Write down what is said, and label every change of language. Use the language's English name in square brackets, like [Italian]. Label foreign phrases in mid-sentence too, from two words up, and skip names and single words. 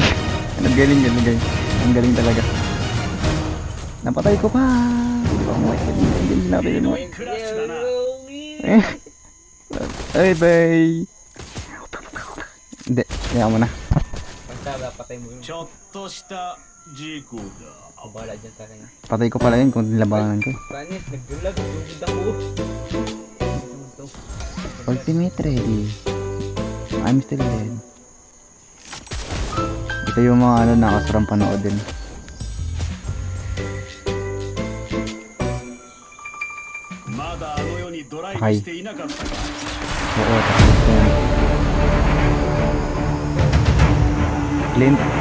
[Filipino] Ang galing. Ang galing talaga. Napatay ko pa. [English] Oh my God. [Filipino] Hindi napatay mo. Ay, bye. Hindi, kaya mo na. Basta patay mo yun. [Japanese] ちょっとした事故だ。 [Filipino] Ako bahala dyan sa kanya. Patay ko pala yun kung nilabanan ko. Panis, nagdulag. Tugid ako. [English] Ultimate ready. I'm still dead. [Filipino] Ito yung mga ano nakasarang panood din. Okay. Oo, tapos yan. Clint.